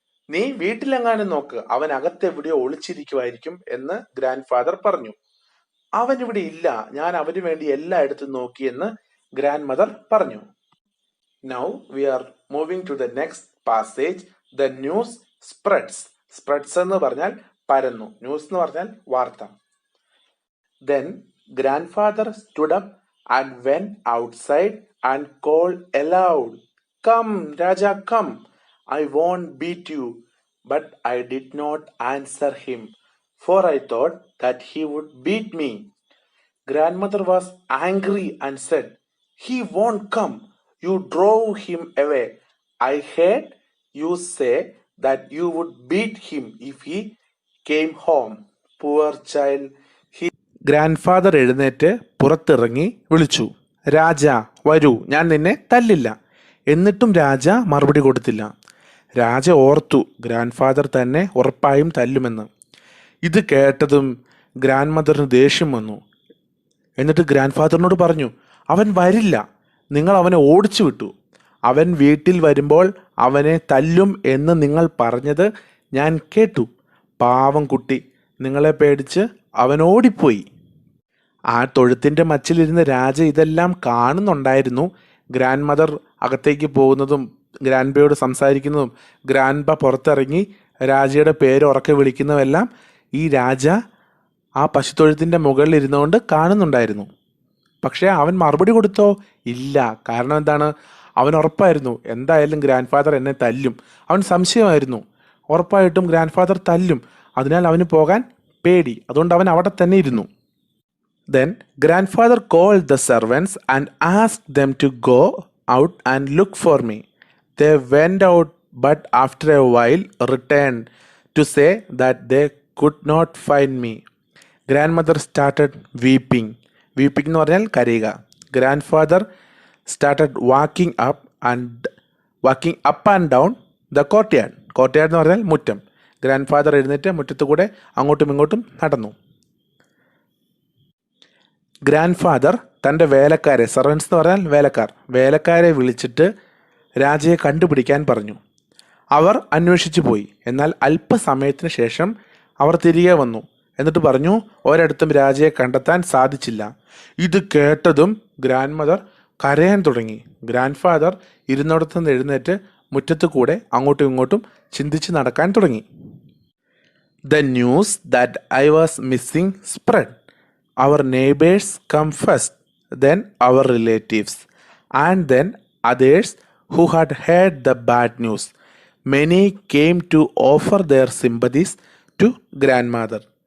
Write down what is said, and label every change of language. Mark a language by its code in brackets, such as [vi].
[ml] നീ വീട്ടിലെങ്ങാനും നോക്ക്, അവൻ അകത്തെവിടെയോ ഒളിച്ചിരിക്കുമായിരിക്കും എന്ന് ഗ്രാൻഡ് ഫാദർ പറഞ്ഞു. അവൻ ഇവിടെ ഇല്ല, ഞാൻ അവന് വേണ്ടി എല്ലായിടത്തും നോക്കിയെന്ന് ഗ്രാൻഡ് മദർ പറഞ്ഞു. [en] Now we are moving to the next passage. The news spreads. [ml] Spreads എന്ന് പറഞ്ഞാൽ പരന്നു, ന്യൂസ് എന്ന് പറഞ്ഞാൽ വാർത്ത. [en] Then grandfather stood up and went outside and called aloud, "Come, Raja, come. I won't beat you." But I did not answer him, for I thought that he would beat me. Grandmother was angry and said, "He won't come. You drove him away. I heard you say that you would beat him if he came home. Poor child." [ml] Grand father എഴുന്നേറ്റ് പുറത്തിറങ്ങി വിളിച്ചു, "രാജ വരൂ, ഞാൻ നിന്നെ തല്ലില്ല." എന്നിട്ടും രാജ മറുപടി കൊടുത്തില്ല. രാജ ഓർത്തു ഗ്രാൻഡ് ഫാദർ തന്നെ ഉറപ്പായും തല്ലുമെന്ന്. ഇത് കേട്ടതും ഗ്രാൻഡ് മദറിന് ദേഷ്യം വന്നു. എന്നിട്ട് ഗ്രാൻഡ് ഫാദറിനോട് പറഞ്ഞു, "അവൻ വരില്ല, നിങ്ങൾ അവനെ ഓടിച്ചു വിട്ടു. അവൻ വീട്ടിൽ വരുമ്പോൾ അവനെ തല്ലും എന്ന് നിങ്ങൾ പറഞ്ഞത് ഞാൻ കേട്ടു. പാവം കുട്ടി, നിങ്ങളെ പേടിച്ച് അവൻ ഓടിപ്പോയി." ആ തൊഴുത്തിൻ്റെ മച്ചിലിരുന്ന് രാജ ഇതെല്ലാം കാണുന്നുണ്ടായിരുന്നു. ഗ്രാൻഡ് മദർ അകത്തേക്ക് പോകുന്നതും ഗ്രാൻഡ് സംസാരിക്കുന്നതും ഗ്രാൻഡ് പുറത്തിറങ്ങി രാജയുടെ പേര് ഉറക്കെ വിളിക്കുന്നതെല്ലാം ഈ രാജ ആ പശുത്തൊഴുത്തിൻ്റെ മുകളിൽ ഇരുന്നുകൊണ്ട് കാണുന്നുണ്ടായിരുന്നു. പക്ഷേ അവൻ മറുപടി കൊടുത്തോ? ഇല്ല. കാരണം എന്താണ്? അവൻ ഉറപ്പായിരുന്നു എന്തായാലും ഗ്രാൻഡ് ഫാദർ എന്നെ തല്ലും. അവൻ സംശയമായിരുന്നു, ഉറപ്പായിട്ടും ഗ്രാൻഡ് ഫാദർ തല്ലും. അതിനാൽ അവന് പോകാൻ പേടി. അതുകൊണ്ട് അവൻ അവിടെ തന്നെ ഇരുന്നു. [en] Then grandfather called the servants and asked them to go out and look for me. They went out, but after a while returned to say that they could not find me. Grandmother started weeping. [ml] Weeping എന്ന് പറഞ്ഞാൽ കരയുക. [en] Grandfather started walking up and down the courtyard. [ml] Courtyard എന്ന് പറഞ്ഞാൽ മുറ്റം. Grand എഴുന്നേറ്റ് മുറ്റത്ത് കൂടെ അങ്ങോട്ടും ഇങ്ങോട്ടും നടന്നു. ഗ്രാൻഡ് ഫാദർ തൻ്റെ വേലക്കാരെ, സർവൻസ് എന്ന് പറഞ്ഞാൽ വേലക്കാരെ വിളിച്ചിട്ട് രാജയെ കണ്ടുപിടിക്കാൻ പറഞ്ഞു. അവർ അന്വേഷിച്ചു പോയി. എന്നാൽ അല്പസമയത്തിന് ശേഷം അവർ തിരികെ വന്നു. എന്നിട്ട് പറഞ്ഞു, ഒരിടത്തും രാജയെ കണ്ടെത്താൻ സാധിച്ചില്ല. ഇത് കേട്ടതും ഗ്രാൻഡ് മദർ കരയാൻ തുടങ്ങി. ഗ്രാൻഡ് ഫാദർ ഇരുന്നിടത്തു നിന്ന് എഴുന്നേറ്റ് മുറ്റത്ത് കൂടെ അങ്ങോട്ടും ഇങ്ങോട്ടും ചിന്തിച്ച് നടക്കാൻ തുടങ്ങി. [en] The news that I was missing spread. Our neighbors come first, then our relatives. And then others who had heard the bad news. Many came to offer their sympathies to grandmother.